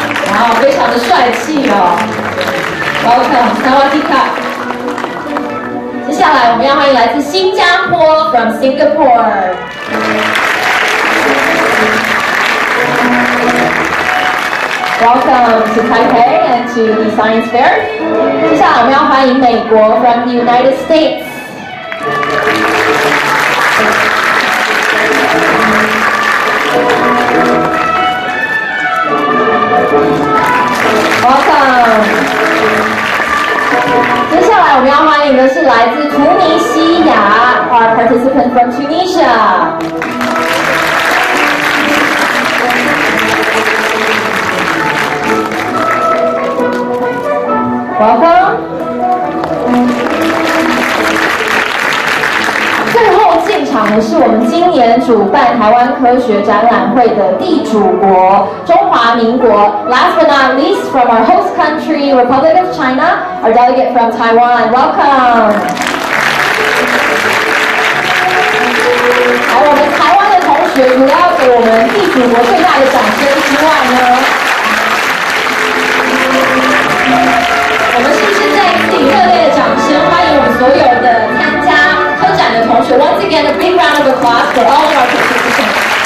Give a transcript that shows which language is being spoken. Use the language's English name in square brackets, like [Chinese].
[Chinese] 哇，非常的帅气哦。 [English] Welcome, Sawadika. [Chinese] 接下来我们要欢迎来自新加坡 [English] from Singapore. Welcome to Taipei and to the Science Fair. [Chinese] 接下来我们要欢迎美国 [English] from the United States. Welcome. [Chinese] 接下来我们要欢迎的是来自突尼西亚 ， [English] our participant from Tunisia. Welcome. [Chinese] 最后进场的是我们今年主办台湾科学展览会的地主国中华民国。 [English] Last but not least, from our host country, Republic of China, our delegate from Taiwan. Welcome. [Chinese] 好，我们台湾的同学除了要给我们地主国最大的掌声之外呢，我们是不是再一次以热烈的掌声欢迎我们所有的参加科展的同学 ？ [English] Once again, a big round of applause for all of our participants.